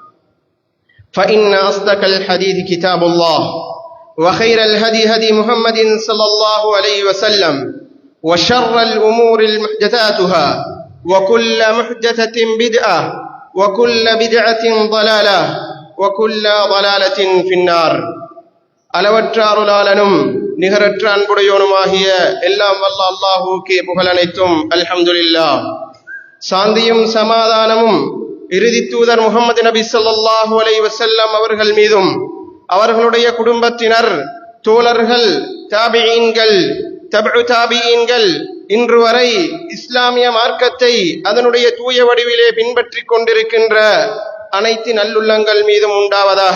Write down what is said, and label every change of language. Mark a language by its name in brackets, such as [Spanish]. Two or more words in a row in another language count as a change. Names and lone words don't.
[Arabic] فإن أصدق الحديث كتاب الله وخير الهدي هدي محمد صلى الله عليه وسلم وشر الأمور محدثاتها وكل محدثة بدعة وكل بدعة ضلالة وكل ضلالة في النار [Tamil] அளவற்ற அருளாளனும் நிகரற்ற அன்புடையோனுமாகிய எல்லாம் வல்ல அல்லாஹ்வுக்கே புகழ் அனைத்தும் அல்ஹம்துலில்லாஹ். சாந்தியும் சமாதானமும் இறுதி தூதர் முஹம்மது நபி [Arabic] صلى الله عليه وسلم [Tamil] அவர்கள் மீதும் அவர்களுடைய குடும்பத்தினர், தோழர்கள், தாபிஈன்கள், தபு தாபிஈன்கள் இன்று வரை இஸ்லாமிய மார்க்கத்தை அதனுடைய தூய வடிவிலே பின்பற்றிக் கொண்டிருக்கின்ற அனைத்து நல்லுள்ளங்கள் மீதும் உண்டாவதாக.